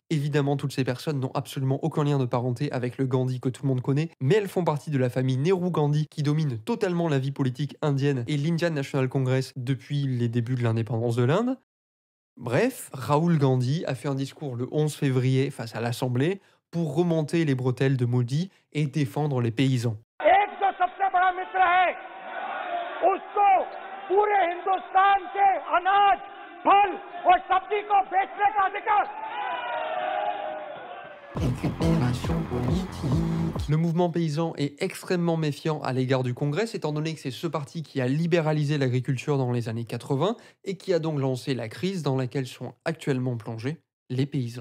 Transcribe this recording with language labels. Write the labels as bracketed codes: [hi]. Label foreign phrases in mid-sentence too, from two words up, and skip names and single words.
[fr] Évidemment, toutes ces personnes n'ont absolument aucun lien de parenté avec le Gandhi que tout le monde connaît, mais elles font partie de la famille Nehru-Gandhi qui domine totalement la vie politique indienne et l'Indian National Congress depuis les débuts de l'indépendance de l'Inde. Bref, Rahul Gandhi a fait un discours le 11 février face à l'Assemblée pour remonter les bretelles de Modi et défendre les paysans. [hi] एक जो सबसे बड़ा मित्र है, उसको पूरे हिंदुस्तान के अनाज, फल और सब्जी को बेचने का अधिकार। [fr] Le mouvement paysan est extrêmement méfiant à l'égard du Congrès, étant donné que c'est ce parti qui a libéralisé l'agriculture dans les années 80 et qui a donc lancé la crise dans laquelle sont actuellement plongés les paysans.